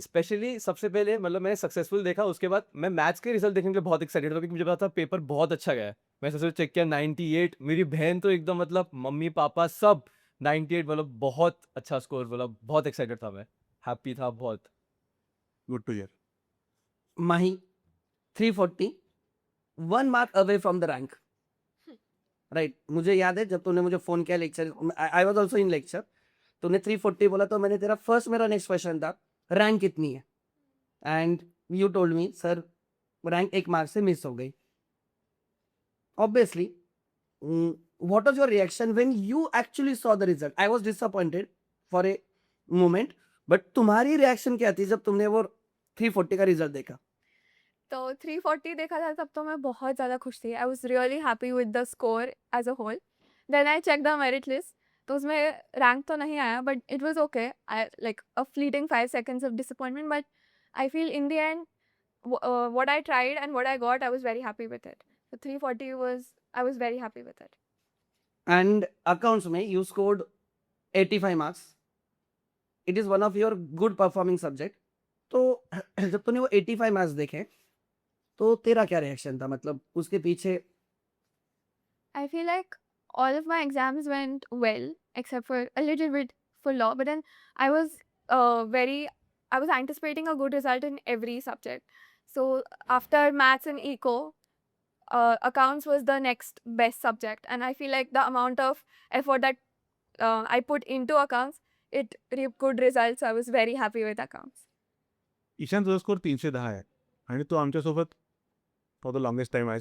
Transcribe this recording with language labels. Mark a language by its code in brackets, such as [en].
[hi] Specially सबसे पहले मतलब मैंने सक्सेसफुल देखा, उसके बाद मैं मैथ्स के रिजल्ट देखने के लिए बहुत एक्साइटेड था क्योंकि मुझे पता था पेपर बहुत अच्छा गया है। मैं सबसे चेक किया 98, मेरी बहन तो एकदम मतलब मम्मी पापा सब 98, मतलब बहुत अच्छा स्कोर, मतलब बहुत एक्साइटेड था मैं, हैप्पी था बहुत। [en] Good to hear. Mahi, 340, 1 mark away from the rank. [hi] Right मुझे याद है जब तूने मुझे फोन किया lecture, [en] I was also in lecture, [hi] तूने 340 बोला तो मैंने तेरा फर्स्ट मेरा नेक्स्ट क्वेश्चन था रैंक कितनी है, [en] and you told me [hi] sir rank 1 mark से मिस हो गई. [en] Obviously what was your reaction when you actually saw the result? I was disappointed for a moment, but [hi] तुम्हारी रिएक्शन क्या थी जब तुमने वो 340 का रिजल्ट देखा? तो 340 देखा था तब तो मैं बहुत ज़्यादा खुश थी। [en] I was really happy with the score as a whole. Then I check the merit list, [hi] तो उसमें रैंक तो नहीं आया [en] But it was okay. I like a fleeting 5 seconds of disappointment, but I feel in the end what I tried and what I got, I was very happy with it. So 340 I was very happy with it. And accounts में you scored 85 marks. It is one of your good performing subject. [hi] तो जब तूने वो 85 marks देखे तो तेरा क्या reaction था, मतलब उसके पीछे? [en] I feel like all of my exams went well, except for a little bit for law. But then I was I was anticipating a good result in every subject. So after maths and eco, accounts was the next best subject, and I feel like the amount of effort that I put into accounts, it reaped good results. So I was very happy with accounts. [mr] Ishan तुझा score 310 आहे आणि तू आमच्यासोबत [en] for the longest time [mr] आहे.